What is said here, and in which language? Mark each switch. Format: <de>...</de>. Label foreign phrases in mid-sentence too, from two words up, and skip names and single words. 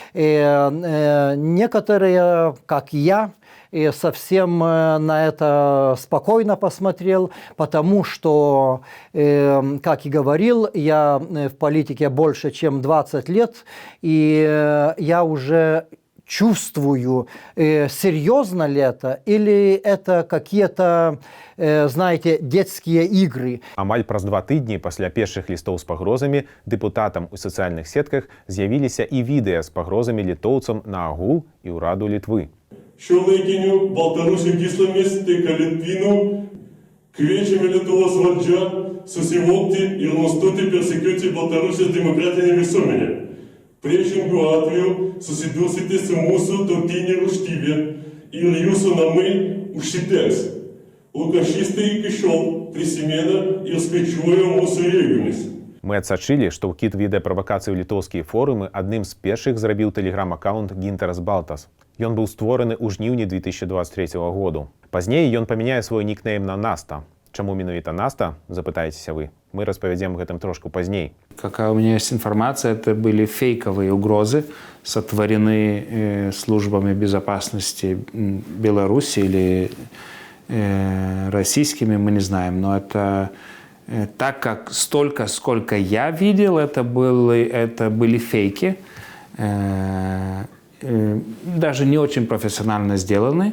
<ru>Некоторые, как я, совсем на это спокойно посмотрел, потому что, как и говорил, я в политике больше, чем 20 лет, и я уже чувствую, серьезно ли это, или это какие-то, знаете, детские игры.</ru> <be>Амаль праз 2 тыдні пасля першых лістоў з пагрозамі дэпутатам у сацыяльных сетках з'явіліся і відэа з пагрозамі літоўцам на агул і ўраду Літвы.</be> <lt>Šiuolaikinių Baltarusių gyslomis tiek Litvinų kviečiame Lietuvos valdžią susivokti ir nustoti persekuoti Baltarusijos demokratinę visuomenę. Priešingų atveju susidursite su mūsų tautinė rūstybė ir jūsų namai užsitęs. Lukašistai iki šiol prisimena ir skaičiuoja mūsų jėgomis.</lt> <be>Мы адсачылі, што ўкід відэаправакацыі ў літоўскія форумы адным з першых зрабіў тэлеграм-аккаунт Гінтарас Балтас. Ён быў створаны ў жніўні 2023 году. Пазней ён памяняе свой нікнейм на Наста. Чаму менавіта Наста, запытаецеся вы? Мы распавядзем гэтым трошку пазней.</be> <ru>Какая у меня есть информация, это были фейковые угрозы, сотворены службами безопасности Беларуси или российскими, мы не знаем. Но это так как столько, сколько я видел, это были фейки, даже не очень профессионально сделаны.</ru>